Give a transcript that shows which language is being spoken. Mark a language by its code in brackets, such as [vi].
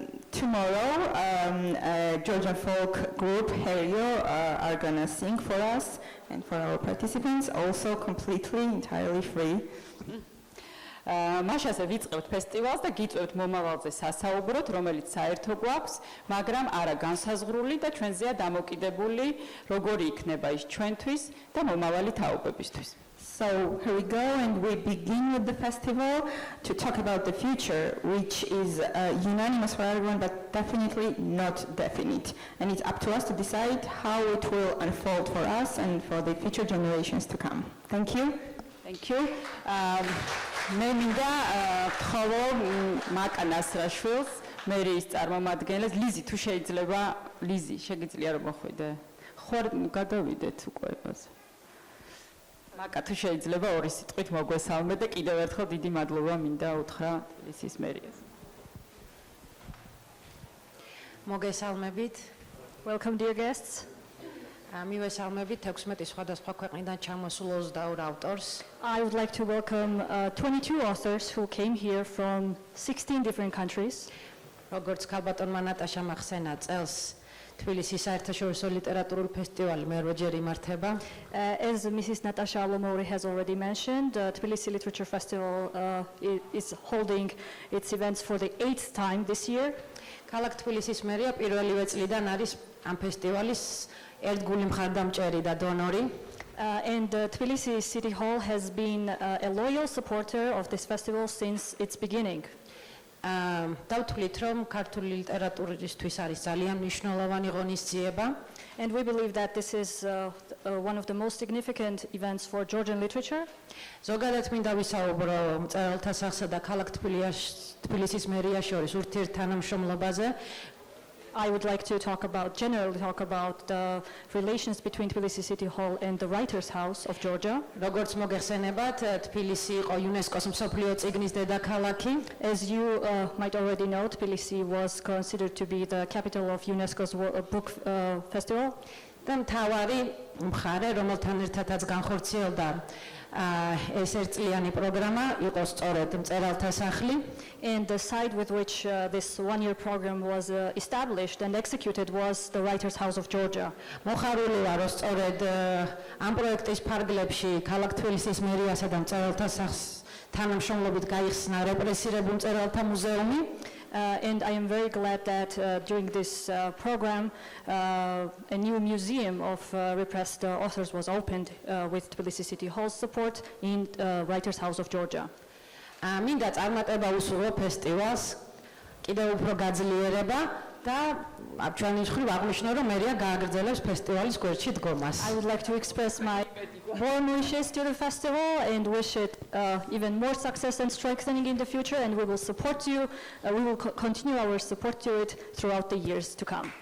[en] Tomorrow, Georgian folk group Herio are gonna sing for us and for our participants, also completely, entirely free. [ka] მაშასე ვიწყებთ ფესტივალს და გიწევთ მომავალზე სასაუბროთ, რომელიც საერთო გვაქვს, მაგრამ არა განსაზღვრული და ჩვენზეა დამოკიდებული, როგორი იქნება ის ჩვენთვის და მომავალი თაობებისთვის. [en] So here we go, and we begin with the festival to talk about the future, which is unanimous for everyone, but definitely not definite. And it's up to us to decide how it will unfold for us and for the future generations to come. Thank you. Thank you. [ka] მე მინდა ვთხოვო მაკა ნასრაშვილს, მერიის წარმომადგენელს, ლიზი თუ შეიძლება, ლიზი, შეგიძლია რომ მოხვიდე. ხო, გადავიდეთ უკვე ებაზე. მაკა თუ შეიძლება ორი სიტყვით მოგვესალმე და კიდევ ერთხელ დიდი მადლობა მინდა უთხრა თბილისის მერიას. მოგესალმებით. [en] Welcome dear guests. [ka] მივესალმებით 16 სხვადასხვა ქვეყნიდან ჩამოსულ 22 ავტორს. [en] I would like to welcome 22 authors who came here from 16 different countries. [ka] როგორც ქალბატონმა ნატაშა მახსენა წელს თბილისის საერთაშორისო ლიტერატურული ფესტივალი მერვეჯერ იმართება. [en] As Mrs. Natasha Alomori has already mentioned, Tbilisi Literature Festival is holding its events for the 8th time this year. [ka] ქალაქ თბილისის მერია პირველივე წლიდან არის ამ ფესტივალის ერთგული მხარდამჭერი და დონორი. [en] And Tbilisi City Hall has been a loyal supporter of this festival since its beginning. [ka] დავთვლით რომ ქართული ლიტერატურისთვის არის ძალიან მნიშვნელოვანი ღონისძიება. [en] And we believe that this is one of the most significant events for Georgian literature. [ka] ზოგადად მინდა ვისაუბრო მწერალთა სახსა და ქალაქ თბილისის მერიას შორის ურთიერთთანამშრომლობაზე. [en] I would like to generally talk about the relations between Tbilisi City Hall and the Writers' House of Georgia. [ka] როგორც mogexenebat, თბილისი იყო UNESCO-s მსოფლიო წიგნის დედაქალაქი. [en] As you might already know, Tbilisi was considered to be the capital of UNESCO's book festival. [ka] და მთავარი მხარე, რომელთან ერთადაც განხორციელდა ეს ერთწლიანი პროგრამა, იყო სწორედ მწერალთა სახლი. [en] And the site with which this one-year program was established and executed was the Writers' House of Georgia. [ka] მოხარული ვარ, რომ სწორედ ამ პროექტის ფარგლებში ქალაქ თბილისის მერიასა და მწერალთა სახლს თანამშრომლობით გაიხსნა რეპრესირებულ მწერალთა მუზეუმი. [en] And I am very glad that during this program, a new museum of repressed authors was opened with Tbilisi City Hall's support in Writers' House of Georgia. [ka] მინდა წარმატება უსურვო ფესტივალს, კიდევ უფრო გაძლიერება და ჩვენი მხრივ აღნიშნო, რომ მერია გააგრძელებს ფესტივალის გვერდში დგომას. [en] I would like to express my warm wishes to the festival and wish it even more success and strengthening in the future, and we will support you. We will continue our support to it throughout the years to come.